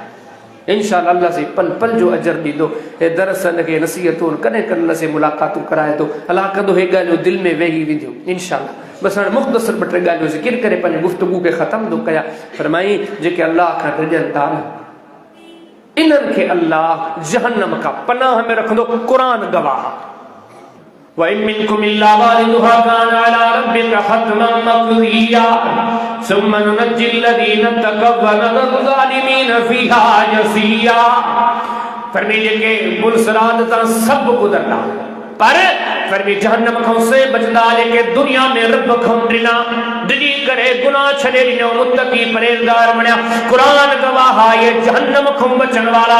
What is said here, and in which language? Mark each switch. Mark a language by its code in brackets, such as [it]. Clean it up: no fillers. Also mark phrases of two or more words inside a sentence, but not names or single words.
[ar] إن شاء الله [sd] अल्लाह से पल पल जो अजर ॾींदो। हे दरस खे नसीहतूं कॾहिं कॾहिं से मुलाक़ातूं कराए थो, अलाह कंदो हे ॻाल्हियूं दिलि में वेही वेंदियूं [ar] إن شاء الله. [sd] बसि हाणे मुख़्तसर 2-3 ॻाल्हियूं ज़िक्र करे पंहिंजी गुफ़्तगू खे ख़तमु थो कयां। फरमाई जेके अल्लाह खां ॾिजनि था न, इन्हनि खे अल्लाह जहन्नम खां पनाह में रखंदो। क़ुरान गवाह [ar] وإن منكم إلا واردها كان على ربك حتما مقضيا ثم ننجي الذين اتقوا و نذر الظالمين فيها جثيا. [sd] फरमाई जेके मुनसरात तां सभु गुज़रना, पर फरमाई जहन्नम खां से बचंदा जेके दुनिया में रब खां ॾिनी करे गुनाह छॾे ॾिनो, मुत्तक़ी परहेज़गार बणिया। क़ुरान गवाह आहे, ये जहन्नम खां बचण वारा।